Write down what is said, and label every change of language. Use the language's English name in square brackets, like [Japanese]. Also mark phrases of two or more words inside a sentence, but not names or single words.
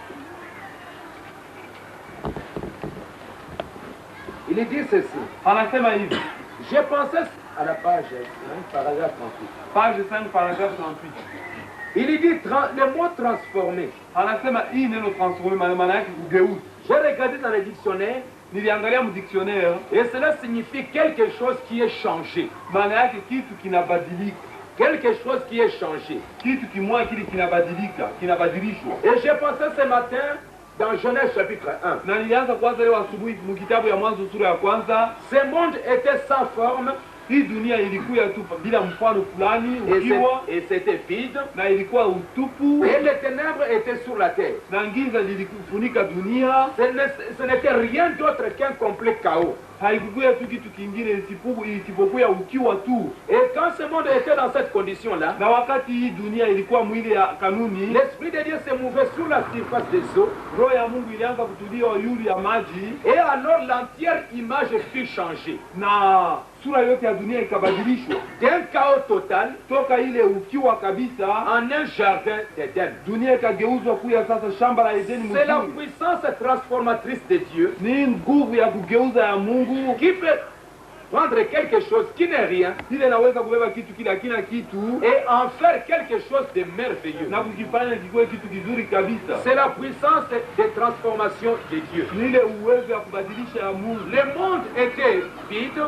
[French] il dit ceci. [Swahili] Anasema hivi, [French] J'ai pensé à la page 5, paragraphe 38. page 5 paragraphe 38. Il dit le mot transformé. [Swahili] Anasema hii neno transformer maana yake kugeuza. [French] J'ai regardé dans le dictionnaire [Swahili] Niliangalia mdictionnaire, [French] et cela signifie quelque chose qui est changé. [Swahili] maana yake kitu kinabadilika. [French] Quelque chose qui est changé. [Swahili] Kitu kimoja kile kinabadilika, kinabadilishwa. [French] Et j'ai pensé ce matin dans Genèse chapitre 1. [Swahili] Na nilianza kwanza leo asubuhi mkitabu ya Mwanzo sura ya kwanza, [French] Ce monde était sans forme [Swahili] hii dunia ilikuwa tu bila mfano fulani ukiwa [French] et c'était vide. [Swahili] na ilikuwa utupu [French] Et les ténèbres étaient sur la terre. [Swahili] na giza lilifunika dunia. [French] Ce n'était rien d'autre qu'un complet chaos. [Swahili] Haikukuwa tu kitu kingine isipokuwa ukiwa tu. [French] Et quand ce monde était dans cette condition-là, [Swahili] Na wakati hii dunia ilikuwa mwili ya kanuni, [French] l'Esprit de Dieu se mouvait sur la surface des eaux. [Swahili] roho ya Mungu ilianza kutulia yulu ya maji, [French] Et alors l'entière image fut changée. [Swahili] na sura yote ya dunia ikabadilishwa [French] D'un chaos total [Swahili] toka ile ukiwa kabisa, [French] en un jardin d'Éden. [Swahili] dunia ikageuzwa kuya sasa shamba la Edeni. [French] C'est la [Swahili] Mzuri [French] puissance transformatrice de Dieu [Swahili] ni nguvu ya kugeuza ya Mungu [French] qui peut prendre quelque chose qui n'est rien [Swahili] ile inaweza kubeba kitu kile hakina kitu [French] et en faire quelque chose de merveilleux. [Swahili] na kukifanya kikuwe kitu kizuri kabisa. [French] C'est la puissance de transformation de Dieu. [Swahili] Ni ile uwezo ya kubadilisha ya Mungu. [French] Le monde était vide,